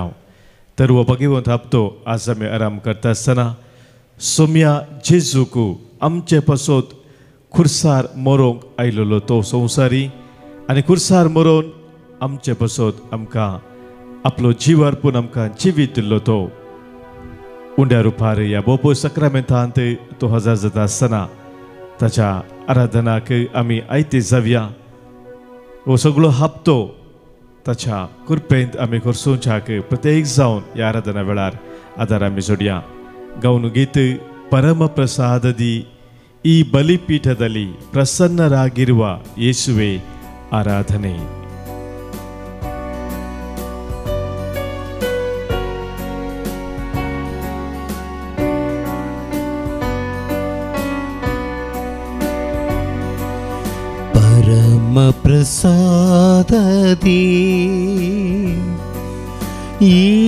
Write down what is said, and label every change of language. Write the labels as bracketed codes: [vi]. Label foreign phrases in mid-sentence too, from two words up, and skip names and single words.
[kok] तर हो भाग्यवंत हप्तो आज आमी आरंभ करता आसतना सोम्या जेजूक आमचे पासून खुर्सार मरोंक आयलेलो तो संवसारी आनी खुर्सार मरोवन आमचे पासून आमकां आपलो जीव अर्पून आमकां जिवीत दिल्लो तो उंड्या रुपार ह्या बोपो सक्रामेंतांत तो हजर जाता आसतना ताच्या आराधनाक आमी आयते जावया. हो सगळो हप्तो ताच्या कृपेंत आमी करसूंच्याक प्रत्येक जावन ह्या आराधना वेळार आदार आमी जोडया. गावन गीत [kn] ಪರಮ ಪ್ರಸಾದ ದಿ ಈ ಬಲಿಪೀಠದಲ್ಲಿ ಪ್ರಸನ್ನರಾಗಿರುವ ಯೇಸುವೆ ಆರಾಧನೆ. ಪರಮ ಪ್ರಸಾದದಿ ಈ